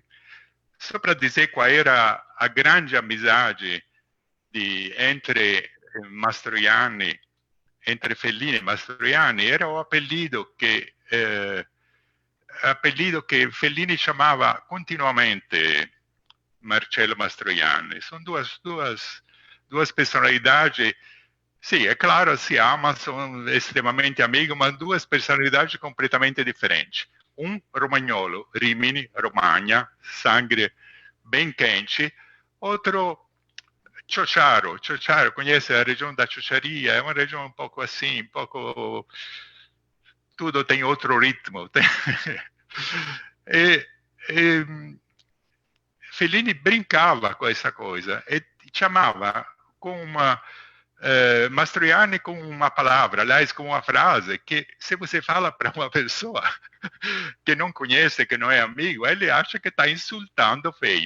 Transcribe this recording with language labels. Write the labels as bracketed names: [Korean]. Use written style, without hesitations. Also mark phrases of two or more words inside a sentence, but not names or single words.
[Portuguese] Só para dizer qual era a grande amizade entre Fellini e Mastroianni, era o apelido que Fellini chamava continuamente Marcello Mastroianni. São duas personalidades. Sim, é claro, se amam, são extremamente amigos, mas duas personalidades completamente diferentes. Um romagnolo, Rimini, Romagna, sangue bem quente. Outro, Ciociaro, conhece a região da Ciociaria? É uma região um pouco assim, tudo tem outro ritmo. Fellini brincava com essa coisa e chamava com Mastroianni com uma palavra, aliás, com uma frase, que se você fala para uma pessoa que não conhece, que não é amigo, ele acha que está insultando feio.